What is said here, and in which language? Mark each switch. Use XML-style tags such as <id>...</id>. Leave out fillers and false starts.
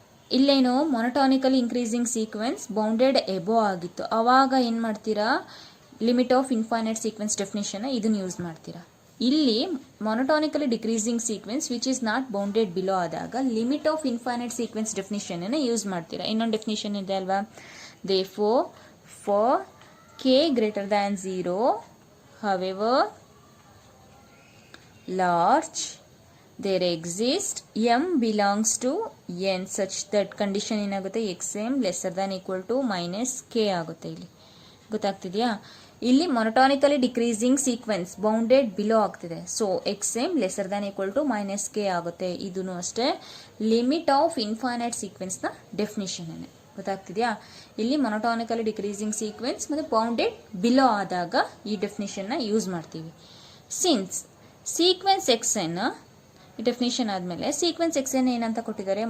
<kn>ಇಲ್ಲೇನು</kn> <en>monotonically increasing sequence bounded above</en> <kn>ಆಗಿತ್ತು. ಆವಾಗ ಏನು ಮಾಡ್ತೀರಾ?</kn> <en>limit of infinite sequence definition</en> <kn>ಇದನ್ನು</kn> <en>use</en> <kn>ಮಾಡ್ತೀರಾ. ಇಲ್ಲಿ</kn> <en>monotonically decreasing sequence which is not bounded below</en> <kn>ಆದಾಗ</kn> <en>limit of infinite sequence definition use</en> <kn>ಮಾಡ್ತೀರಾ. ಇನ್ನೊಂದು ಡೆಫಿನಿಷನ್ ಇದೆ ಅಲ್ವಾ?</kn> <en>therefore for k greater than 0 however large there exists m belongs to n such that condition</en> <kn>ಏನಾಗುತ್ತೆ?</kn> <en>xm lesser than equal to minus k</en> <kn>ಆಗುತ್ತೆ. ಇಲ್ಲಿ ಗೊತ್ತಾಗ್ತಿದೆಯಾ? ಇಲ್ಲಿ</kn> <en>monotonically decreasing sequence bounded below</en> <kn>ಆಗ್ತಿದೆ.</kn> <en>so xm lesser than equal to minus k</en> <kn>ಆಗುತ್ತೆ. ಇದೂ ಅಷ್ಟೇ</kn> <en>Limit of infinite ಸೀಕ್ವೆನ್ಸ್ನ definition.</en> <kn>ಗೊತ್ತಾಗ್ತಿದೆಯಾ? ಇಲ್ಲಿ</kn> <en>monotonically decreasing sequence</en> <kn>ಮತ್ತು</kn> <en>bounded below</en> <kn>ಆದಾಗ ಈ</kn> <en>ಡೆಫಿನಿಷನ್ನ ಯೂಸ್</en> <kn>ಮಾಡ್ತೀವಿ.</kn> <en>since sequence x n ಈ definition</en> <kn>ಆದಮೇಲೆ</kn> <en>sequence x n</en> <kn>ಏನಂತ ಕೊಟ್ಟಿದ್ದಾರೆ?</kn>